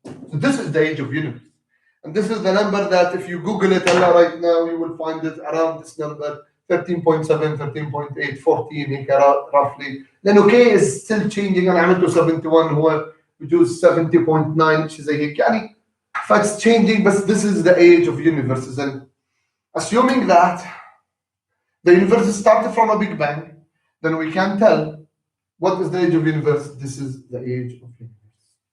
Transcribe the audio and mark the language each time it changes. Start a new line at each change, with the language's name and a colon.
English: So this is the age of universe. And this is the number that if you Google it right now, you will find it around this number 13.7, 13.8, 14
Arabic: هيك
English: roughly.
Arabic: لأنه K is still changing. أنا عملته 71 هو بجوز 70.9 شيء زي هيك يعني.
English: It's changing, but this is the age of universes. And assuming that the universe started from a Big Bang, then we can tell what is the age of universe. This is the age of universe.